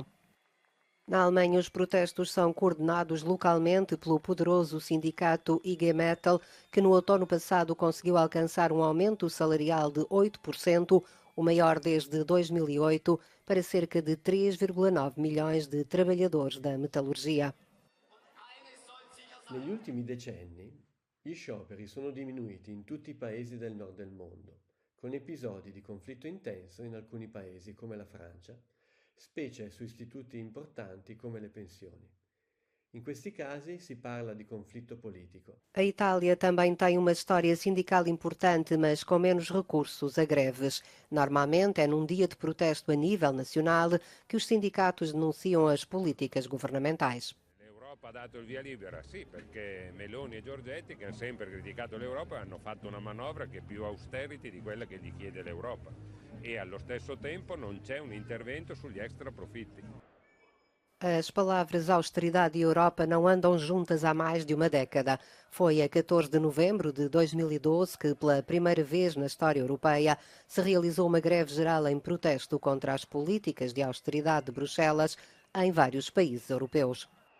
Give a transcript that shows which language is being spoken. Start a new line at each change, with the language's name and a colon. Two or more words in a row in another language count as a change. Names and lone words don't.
Portuguese: Na Alemanha, os protestos são coordenados localmente pelo poderoso sindicato IG Metall, que no outono passado conseguiu alcançar um aumento salarial de 8%, o maior desde 2008, para cerca de 3,9 milhões de trabalhadores da metalurgia.
Italian: Negli ultimi decenni, gli scioperi sono diminuiti in tutti I paesi del nord del mondo, con episodi di conflitto intenso in alcuni paesi come la Francia, specie su istituti importanti come le pensioni. In questi casi si parla di conflitto politico.
Portuguese: A Itália também tem uma história sindical importante, mas com menos recursos a greves. Normalmente é num dia de protesto a nível nacional que os sindicatos denunciam as políticas governamentais.
Italian: L'Europa ha dato il via libera, sì, perché Meloni e Giorgetti, che hanno sempre criticato l'Europa, hanno fatto una manovra che è più austerity di quella che gli chiede l'Europa e allo stesso tempo non c'è un intervento sugli extra profitti.
Portuguese: As palavras austeridade e Europa não andam juntas há mais de uma década. Foi a 14 de novembro de 2012 que, pela primeira vez na história europeia, se realizou uma greve geral em protesto contra as políticas de austeridade de Bruxelas em vários países europeus.